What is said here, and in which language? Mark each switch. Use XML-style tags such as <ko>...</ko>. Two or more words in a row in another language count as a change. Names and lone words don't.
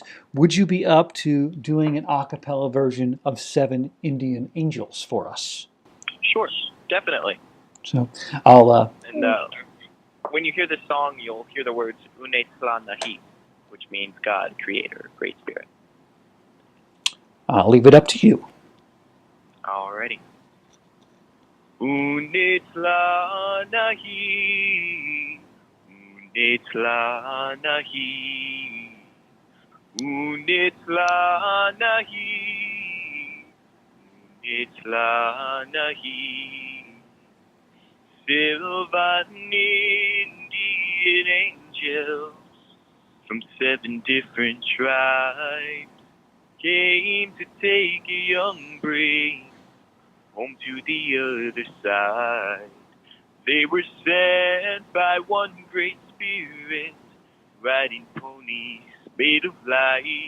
<en>Would you be up to doing an a cappella version of 7 Indian Angels for us? Sure, definitely. So I'll. And when you hear this song, you'll hear the words</en> <chr>Unetzla Nahi,</chr> <en>which means God, Creator, Great Spirit. I'll leave it up to you. Alrighty.</en> <chr>Unetzla Nahi, Unetzla Nahi, Unetzla Nahi, Unetzla Nahi.</chr> <en>Sylvan Indian angels from 7 different tribes came to take a young brave home to the other side. They were sent by one great spirit, riding ponies made of light.</en>